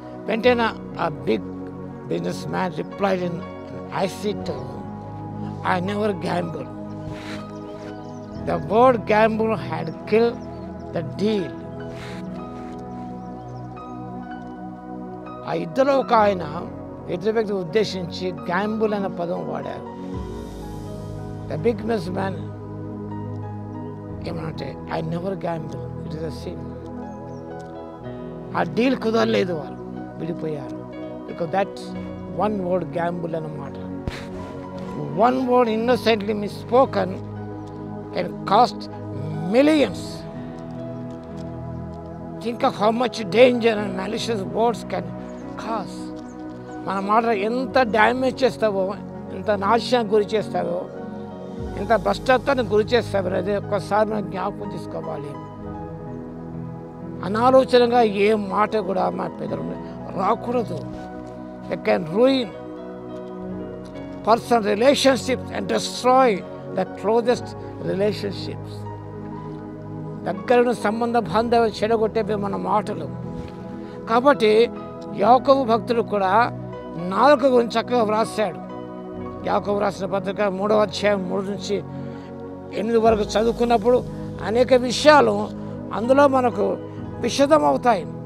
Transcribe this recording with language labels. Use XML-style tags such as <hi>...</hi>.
<te>వెంటనే ఆ</te> <en>Big business man replied in icy tone, I never gamble. The word gamble had killed the deal.</en> <te>ఆ ఇద్దరు ఒక ఆయన ఇద్దరు వ్యక్తి ఉద్దేశించి గ్యాంబుల్ అనే పదం వాడారు.</te> <en>the big business man</en> <te>ఏమనంటే</te> <en>I never gamble, it is a sin.</en> <te>ఆ డీల్ కుదరలేదు, వారు విడిపోయారు.</te> <en>because that one word gamble</en> <te>అన్నమాట.</te> <en>One word innocently misspoken can cost millions. Think of how much danger and malicious words can cause.</en> <te>మన మాట ఎంత damage చేస్తావో, ఎంత నాశనానికి గురి చేస్తావో, ఎంత భ్రష్టత్వానికి గురి చేస్తావో అనేది ఒక్కసారి మనం జ్ఞాపకం తీసుకోవాలి. అనాలోచనగా ఏ మాట కూడా మన పెదవుల రాకూడదు.</te> <en>It can ruin personal relationships and destroy the closest relationships.</en> <te>దగ్గరను సంబంధ బాంధవ్యాలు చెడగొట్టేవి మన మాటలు. కాబట్టి యాకోబు భక్తుడు కూడా నాలుక గురించి చక్కగా వ్రాసాడు. యాకోబు రాసిన పత్రిక 3వ అధ్యాయం 3 నుంచి 8 వరకు చదువుకున్నప్పుడు అనేక విషయాలు అందులో మనకు విశదమవుతాయి.</te>